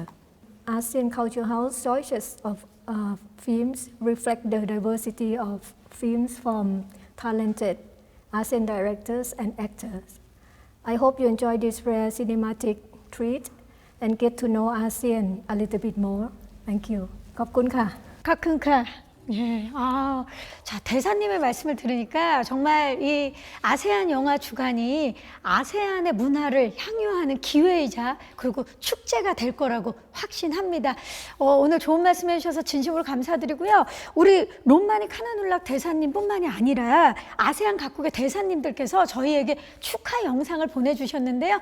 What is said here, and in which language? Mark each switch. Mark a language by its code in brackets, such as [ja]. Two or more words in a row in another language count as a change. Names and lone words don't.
[en] ASEAN Culture House choices of films reflect the diversity of films from talented ASEAN directors and actors. I hope you enjoy this rare cinematic treat and get to know ASEAN a little bit more. Thank you. [th] ขอบคุณค่ะ 카큰카. [ko] 예, 자, 대사님의 말씀을 들으니까 정말 이 아세안 영화 주간이 아세안의 문화를 향유하는 기회이자 그리고 축제가 될 거라고 확신합니다. 오늘 좋은 말씀 해주셔서 진심으로 감사드리고요. 우리 롬마니 카나눌락 대사님뿐만이 아니라 아세안 각국의 대사님들께서 저희에게 축하 영상을 보내주셨는데요.